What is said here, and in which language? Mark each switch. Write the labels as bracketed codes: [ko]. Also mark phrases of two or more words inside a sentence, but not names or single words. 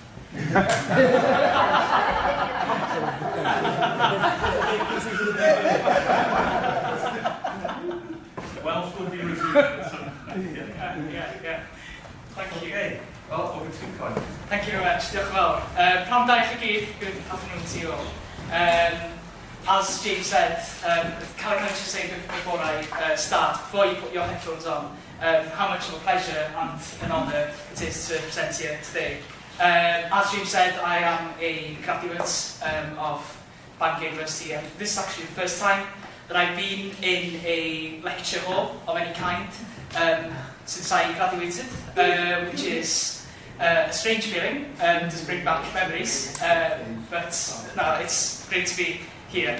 [en] Welsh would be resumed. Yeah. Thank you. Okay. Well, over to Cai. Thank you very much. [cy] Diolch yn fawr. Pnawn da i chi gyd, [en] good afternoon to you all. As James said, can I just say before I start, before you put your headphones on, how much of a pleasure and an honour it is to present here today. As James said, I am a graduate of Bangor University, and this is actually the first time that I've been in a lecture hall of any kind since I graduated, which is a strange feeling, does bring back memories, but no, it's great to be here.